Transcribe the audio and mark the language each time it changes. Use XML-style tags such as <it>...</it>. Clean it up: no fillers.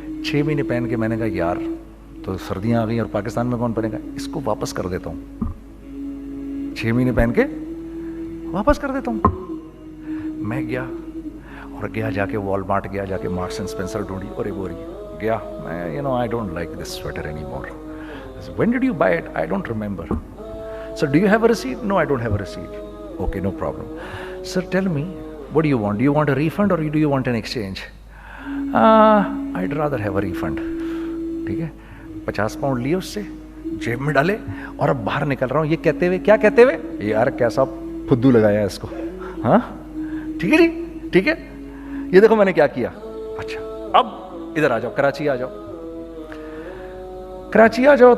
<ur>6 مہینے پہن کے میں نے کہا یار تو سردیاں آ گئی اور پاکستان میں کون پہنے گا, اس کو واپس کر دیتا ہوں. 6 مہینے پہن کے واپس کر دیتا ہوں. میں گیا جا کے والمارٹ گیا, جا کے مارکس اینڈ اسپینسر ڈھونڈی اور ایک بوری گیا.</ur> <en>میں I don't like this sweater anymore. When did you buy it? I don't remember. So do you have a receipt? No, I don't have a receipt. Okay, no problem. Sir, tell me, what do you want? Do you want a refund or do you want an exchange? I'd rather have a refund.</en> <ur>ٹھیک ہے. 50 pound لیے اس سے, جیب میں ڈالے اور اب باہر نکل رہا ہوں. یہ کہتے ہوئے, کیا کہتے ہوئے, یار کیسا پھدو لگایا ہے اس کو. ہاں ٹھیک ہے جی, ٹھیک ہے. یہ دیکھو میں نے کیا کیا. اچھا اب ادھر آ جاؤ, کراچی آ جاؤ.</ur>